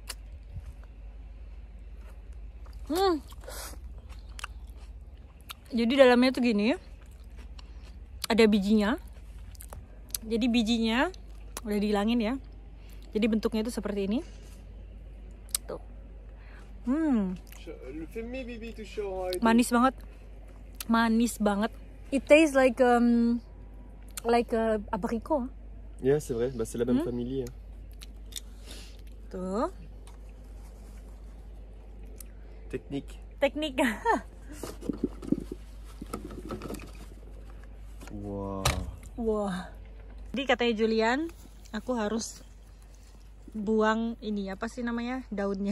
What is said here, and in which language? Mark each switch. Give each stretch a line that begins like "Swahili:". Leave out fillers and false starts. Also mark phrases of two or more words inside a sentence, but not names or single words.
Indonesian: Jadi dalamnya tuh gini, ada bijinya. Jadi bijinya udah dihilangin ya. Jadi bentuknya itu seperti ini. Tuh. Manis banget. Manis banget.
English: It tastes like abricot. Yeah,
French: c'est vrai, bah, c'est la même famille.
Indonesian: Tuh. Teknik. Wow. Wah. Jadi katanya Julian, aku harus buang ini apa sih namanya, daunnya.